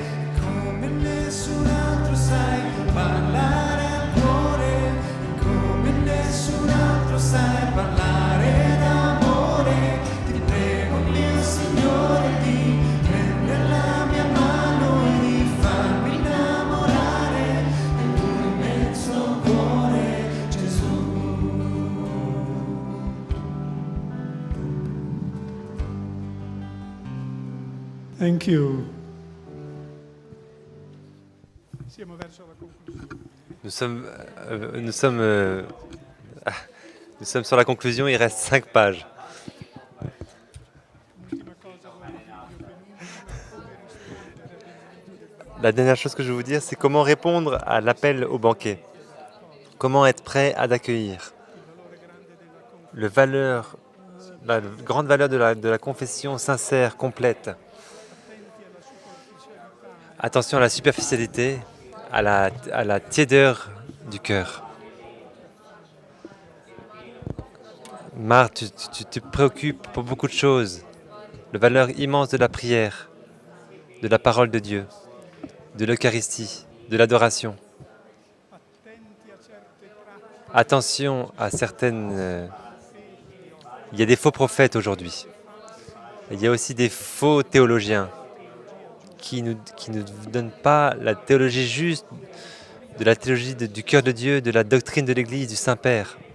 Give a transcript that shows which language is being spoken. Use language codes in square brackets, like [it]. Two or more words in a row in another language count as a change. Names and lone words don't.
[it] Come nessun altro sai parlare al cuore, come nessun altro sai parlare d'amore. Ti prego, mio Signore, di prendere la mia mano e di farmi innamorare del tuo immenso cuore, Gesù. [en] Thank you. [it] Siamo verso la conclusione. [fr] Nous sommes sur la conclusion, il reste 5 pages. [it] L'ultima cosa voglio dirvi, come rispondere [fr] La dernière chose que je veux vous dire, c'est comment répondre à l'appel au banquet. Comment être prêt à d'accueillir. La grande valeur de la confession sincère, complète. Attention à la superficialité, à la tiédeur du cœur. Marc, tu te préoccupes pour beaucoup de choses. La valeur immense de la prière, de la parole de Dieu, de l'Eucharistie, de l'adoration. [it] attenti a certe pratiche [fr] Attention à certaines... il y a des faux prophètes aujourd'hui. Il y a aussi des faux théologiens qui ne donnent pas la théologie juste, de la théologie du cœur de Dieu, de la doctrine de l'Église, du Saint-Père.